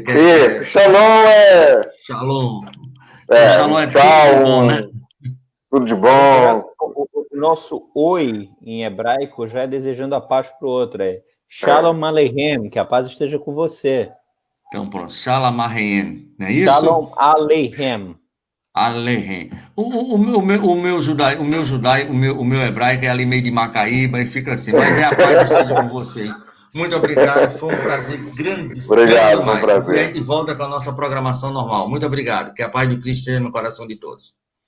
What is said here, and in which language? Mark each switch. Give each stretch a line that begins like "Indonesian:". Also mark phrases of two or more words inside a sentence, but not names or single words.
Portuguese: Isso, shalom é... Shalom. Shalom é tchau, tudo de bom, né? Tudo de bom. O nosso oi em hebraico já é desejando a paz para o outro. É
Hebrew: Shalom Aleichem,
Portuguese: que a paz esteja com você. Então pronto,
Hebrew: Shalom Aleichem,
Portuguese: não é isso?
Hebrew: Shalom Aleichem.
Portuguese: Aleichem. O meu hebraico é ali meio de Macaíba e fica assim, mas é a paz esteja com vocês. Muito obrigado, foi um prazer grande. Obrigado, foi um prazer. E a gente volta com a nossa programação normal. Muito obrigado, que a paz de Cristo esteja no coração de todos.